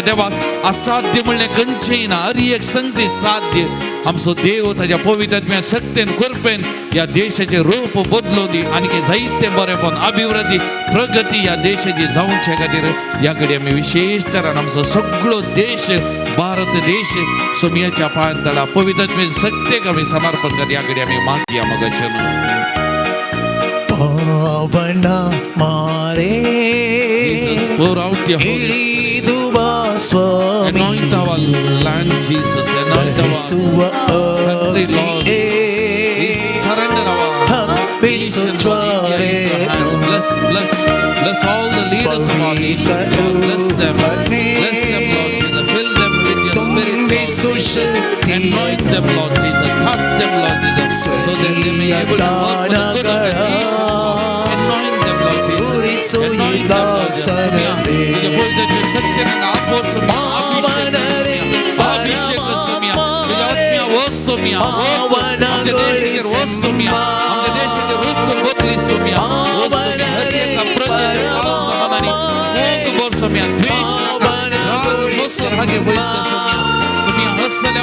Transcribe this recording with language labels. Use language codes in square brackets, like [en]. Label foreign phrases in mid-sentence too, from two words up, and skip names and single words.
[kok] देवाक असाध्य म्हणलें खंयचेंय ना हर एक संगती साध्य आमचो देव ताच्या पवित्र आत्म्या शक्तीन कृपेन ह्या देशाचें रूप बदलून दी आनी जायते बरेपण अभिवृद्धी प्रगती ह्या देशाची जावचे खातीर ह्या घडी आमी विशेष तरान आमचो सगळो देश भारत देश सोमयाच्या पांयान तळा पवित्र आत्म्याचे शक्तीक आमी समर्पण कर ह्या घडी आमी मागया मोगाचे पावना मारे [en] Jesus, pour out your Holy Spirit. [kn] ಇಳಿದುವ ಸ್ವಾಮಿ [en] Anoint our land, Jesus. Anoint our country, Lord. We surrender our nation, Lord, in your hand. Bless all the leaders of our nation, Lord. Bless them, Lord Jesus. Fill them with your Spirit, Lord Jesus. Anoint them, Lord Jesus. Touch them, Lord Jesus, so that they may be able to work for the good of the nation, Lord. Anoint them, Lord Jesus. Anoint them, Lord Jesus. [kok] तुझ्या पवित्र शक्तीने आपोर सोम्या अभिषेक सोम्या तुझ्या आत्म्या वस सोम्या आमच्या देशाचेर वस सोम्या आमच्या देशाचेर रूप बदली सोम्या वस सोम्या हर एका प्रजेच्या काळजामनांनी मोग भर सोम्या द्वेष नाका राग मत्सर हागे वयस्कर सोम्या हसल्या